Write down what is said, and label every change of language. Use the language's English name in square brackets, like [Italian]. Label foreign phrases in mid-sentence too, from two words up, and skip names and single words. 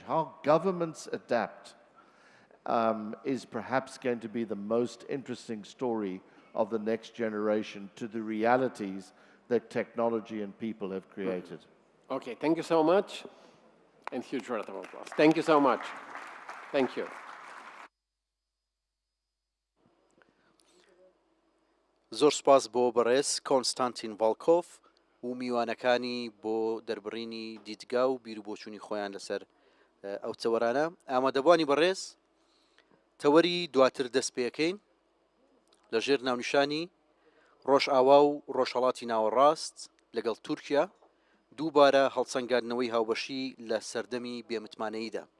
[English] How governments adapt is perhaps going to be the most interesting story of the next generation to the realities that technology and people have created. Okay, thank you so much. And huge round of applause. Thank you so much. Thank you. [Central Kurdish] زۆر سپاس بۆ بەڕێز کۆنستانتین ڤالکۆف و میوانەکانی بۆ دەربڕینی دیدگا و بیر و بۆچوونی خۆیان لەسەر ئەو تەوەرانە. ئامادەبوانی بەڕێز تەوەری دواتر دەست پێەکەین لەژێر ناونیشانی ڕۆژئاوا و ڕۆژهەڵاتی ناوەڕاست لەگەڵ تورکیا دووبارە هەڵسەنگاندنەوەی هاوبەشی لە سەردەمی بێمتمانەییدا.